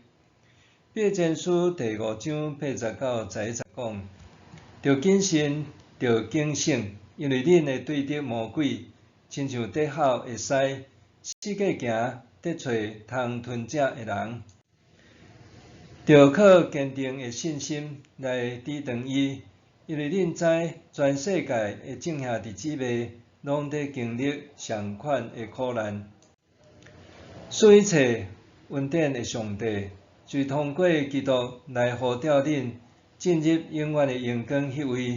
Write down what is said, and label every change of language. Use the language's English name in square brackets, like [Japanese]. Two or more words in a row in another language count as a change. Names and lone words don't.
[Min Nan Chinese] 彼前书第5章8节到11节讲：着谨慎，着警醒，因为恁的对敌魔鬼，亲像得口会使四界行，得找通吞食的人。着靠坚定的信心来抵挡伊，因为恁知全世界的正兄弟姊妹拢在经历相款的苦难。所以，一切恩典的上帝，就是通过基督来呼召恁进入永远的荣光迄位。